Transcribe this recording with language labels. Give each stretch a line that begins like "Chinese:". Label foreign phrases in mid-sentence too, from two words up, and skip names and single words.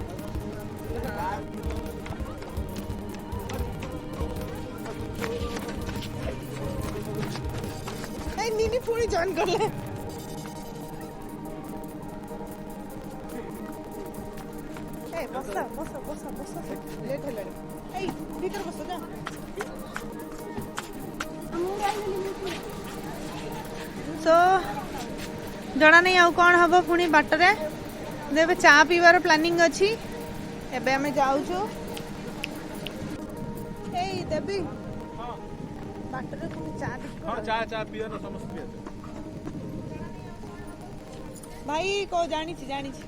Hindi: नीनी पूरी जॉइन कर ले।
Odia: ବସ ବସ ବସ ବସ ଭିତରେ ବସ ଯା। ସୋ ଜଣା नहीं ଆଉ କ'ଣ ହବ ପୁଣି ବାଟରେ। ଏବେ ଚା ପିଇବାର ପ୍ଲାନିଂ ଅଛି। ଏବେ ଆମେ ଯାଉଛୁ। ଏଇ ଦେବି ବାଟରେ ପୁଣି ଚା
Hindi: हाँ चाय चाय पियो ना समस्त पियो
Odia: ଭାଇ କହ ଜାଣିଛି ଜାଣିଛି।